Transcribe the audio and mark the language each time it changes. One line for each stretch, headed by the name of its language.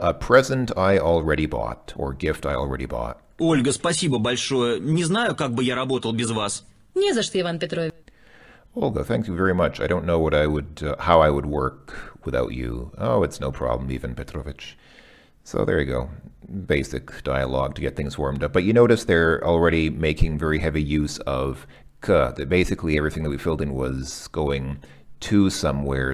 English: A present I already bought, or gift I already bought.
Russian: Ольга, спасибо большое. Не знаю, как бы я работал без вас. Не за что, Иван Петрович.
English: Olga, thank you very much. I don't know what how I would work without you. Oh, it's no problem, Ivan Petrovich. So there you go. Basic dialogue to get things warmed up. But you notice they're already making very heavy use of k. That basically everything that we filled in was going to somewhere.